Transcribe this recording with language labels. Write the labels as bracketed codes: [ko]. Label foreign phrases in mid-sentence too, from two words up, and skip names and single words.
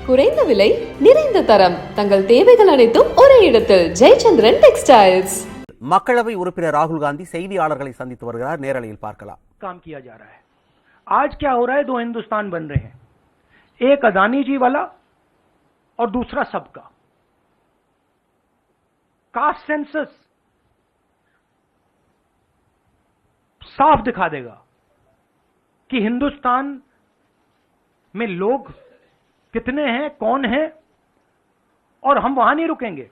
[ta] குறைந்த விலை, நிறைந்த தரம், தங்கள் தேவைகள் அனைத்தும் ஒரே இடத்தில். ஜெயச்சந்திரன் டெக்ஸ்டைல்ஸ். மக்களவை உறுப்பினர் ராகுல் காந்தி செய்தியாளர்களை சந்தித்து வருகிறார். நேரலையில் பார்க்கலாம். [hi] काम किया जा रहा है। आज क्या हो रहा है, दो हिंदुस्तान बन रहे हैं, एक अदानी जी वाला और दूसरा सबका। [en] caste census [hi] साफ दिखा देगा कि हिंदुस्तान में लोग कितने हैं, कौन है, और हम वहां नहीं रुकेंगे।